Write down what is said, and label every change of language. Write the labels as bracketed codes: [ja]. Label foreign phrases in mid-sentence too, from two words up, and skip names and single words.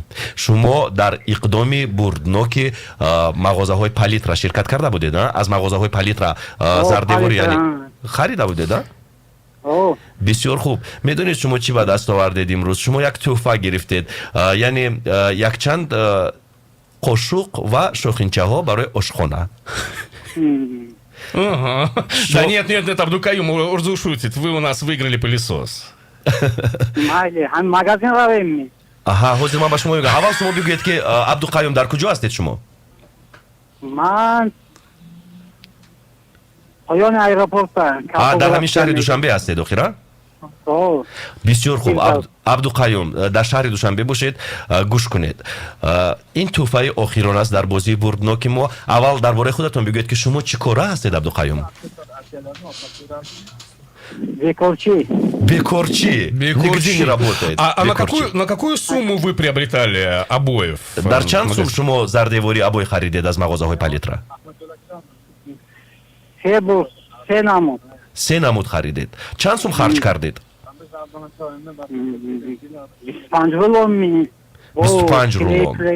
[tg] шумо дар иқдоми бурдноки мағозаҳои палитра ширкат карда будед? аз мағозаҳои палитра зардевори яъне харида будед? бисёр хуб. медонед шумо чӣ ба даст овардед имрӯз? шумо як тӯҳфа гирифтед, яъне якчанд қошуқ ва шохинчаҳо барои ошхона. [ru] Да нет, Абдукаюм, Урзу шутит. Вы у нас выиграли пылесос. [tg] магазин равем. Аха, ҳозир ман ба шумо мегӯям. аввал шумо бигӯед ки Абдукаюм дар куҷо ҳастед шумо? ман поёни аэропортам. дар ҳамин шаҳри Душанбе ҳастед охира? бисёр хуб. Абдукаюм, дар шаҳри Душанбе бошед. гӯш кунед, ин тӯҳфаи охирона аст дар бозии бурдноки мо. аввал дар бораи худатон бигӯед ки шумо чӣ кора ҳастед Абдукаюм? Бекорчи. [ru] Нигде не работает. А на какую сумму вы приобретали обоев? [tg] дар чанд сум шумо зардевори обои харидед аз мағозаҳои палитра? 3 намуд харидед. чанд сум харҷ кардед? 25 рулон.